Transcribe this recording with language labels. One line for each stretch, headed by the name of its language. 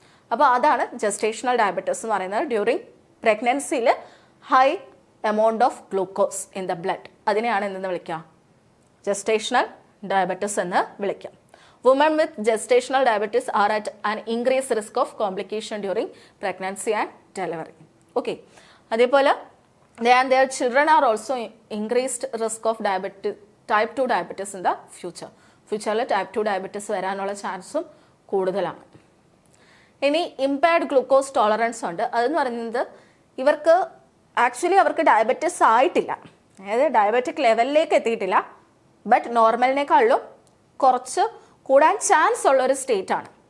Malayalam: അപ്പോൾ അതാണ് gestational diabetes എന്ന് പറയുന്നത്. During പ്രഗ്നൻസിയിൽ
English: high amount of glucose in the blood,
Malayalam: അതിനെയാണ് എന്തെന്ന് വിളിക്കുക, ജസ്റ്റേഷണൽ ഡയബറ്റിസ് എന്ന് വിളിക്കാം.
English: Woman with gestational diabetes are at an increase risk of complication during pregnancy and delivery. Okay,
Malayalam: അതേപോലെ
English: their children are also increased risk of type 2 diabetes in the future.
Malayalam: ഫ്യൂച്ചറിൽ type 2 diabetes വരാനുള്ള ചാൻസും കൂടുതലാണ്. ഇനി impaired glucose tolerance ഉണ്ട്. അതെന്ന് പറയുന്നത് ഇവർക്ക് ആക്ച്വലി അവർക്ക് ഡയബറ്റിസ് ആയിട്ടില്ല, അതായത് ഡയബറ്റിക് ലെവലിലേക്ക് എത്തിയിട്ടില്ല, ബട്ട് നോർമലിനേക്കാളും കുറച്ച് കൂടാൻ ചാൻസ് ഉള്ള ഒരു സ്റ്റേറ്റ് ആണ്.